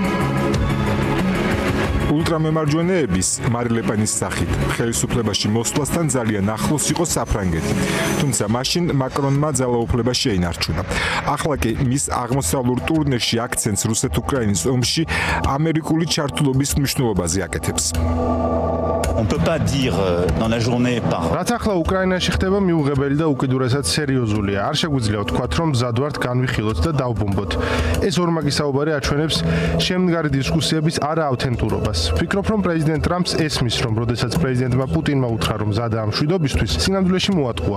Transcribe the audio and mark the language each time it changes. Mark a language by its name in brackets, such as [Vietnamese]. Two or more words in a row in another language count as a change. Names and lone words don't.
[Georgian] ულტრამემარჯვენეების მარი ლე-პენის სახით ხელისუფლებაში მოსვლასთან ძალიან ახლოს იყო საფრანგეთი. თუმცა მაშინ მაკრონმა ძალაუფლება შეინარჩუნა. ახლა კი მის აღმოსავლურ ტურნეში აქცენტს რუსეთ-უკრაინის ომში ამერიკული ჩართულობის მნიშვნელობაზე აკეთებს. [French] On peut pas dire dans la journée par [Georgian] რაც ახლა უკრაინაში ხდება მიუღებელი და უკიდურესად სერიოზულია. არ შეგვიძლია ვთქვათ, რომ მზად ვართ განვიხილოთ და დავბომბოთ. ეს ორმაგი საუბარი აჩვენებს შემდგარი დისკუსიების არაავთენტურობას. ვფიქრობ, რომ პრეზიდენტ ტრამპს ესმის, რომ როდესაც პრეზიდენტმა პუტინმა უთხრა, რომ მზადაა მშვიდობისთვის, სინამდვილეში მოატყუა.